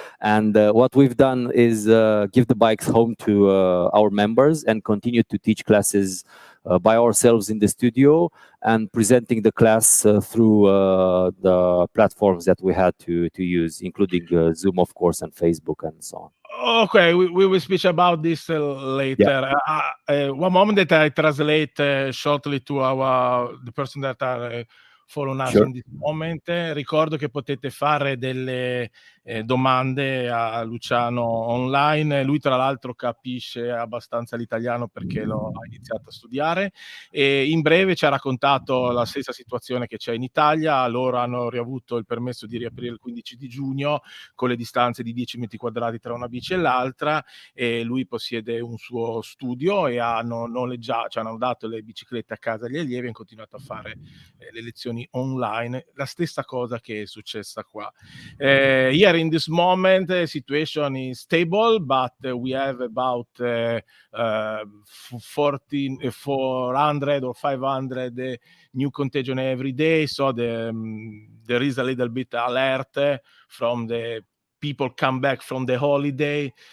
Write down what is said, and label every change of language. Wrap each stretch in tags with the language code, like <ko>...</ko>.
<en>And what we've done is give the bikes home to our members and continue to teach classes by ourselves in the studio and presenting the class through the platforms that we had to use, including Zoom, of course, and Facebook and so on. Okay, we will speak about this later. Yeah. One moment that I translate shortly to the person that are follow us Sure. in this moment.</en> <it>Ricordo che potete fare delle domande a Luciano online. Lui tra l'altro capisce abbastanza l'italiano perché lo ha iniziato a studiare, e in breve ci ha raccontato la stessa situazione che c'è in Italia. Loro hanno riavuto il permesso di riaprire il 15 di giugno con le distanze di 10 metri quadrati tra una bici e l'altra, e lui possiede un suo studio e hanno noleggiato, cioè hanno dato le biciclette a casa agli allievi e hanno continuato a fare le lezioni online. La stessa cosa che è successa qua.</it> <en>Here in this moment, the situation is stable, but we have about 400 or 500 new contagion every day. So there is a little bit alert from the people come back from the holiday.</en>